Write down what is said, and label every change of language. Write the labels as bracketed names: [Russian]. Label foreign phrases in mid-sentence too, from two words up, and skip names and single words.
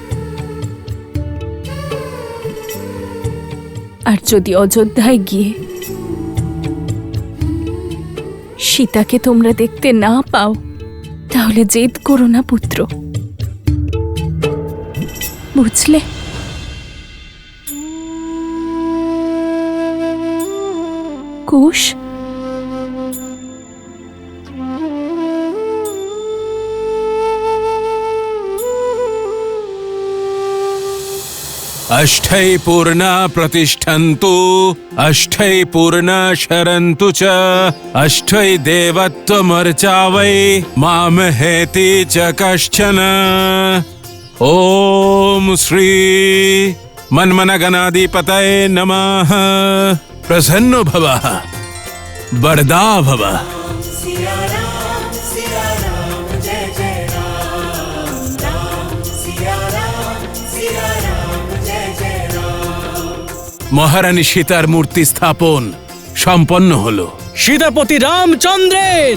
[Bangla] আর যদি অযোধ্যায় গিয়ে সীতাকে তোমরা দেখতে না পাও তাহলে জেদ করো না পুত্র, বুঝলে? কুশ, [Sanskrit] अष्टै पूर्णा प्रतिष्ठन्तु अष्टै पूर्णा शरन्तु च अष्टै देवत्वमर्चा वै मामहेति च कश्चन। ओम श्री मन्मनगणाधिपतये नमः। प्रसन्नो भव, वरदा भव। [Bangla] মহারানী সীতার মূর্তি স্থাপন সম্পন্ন হলো। সীতাপতি রামচন্দ্রের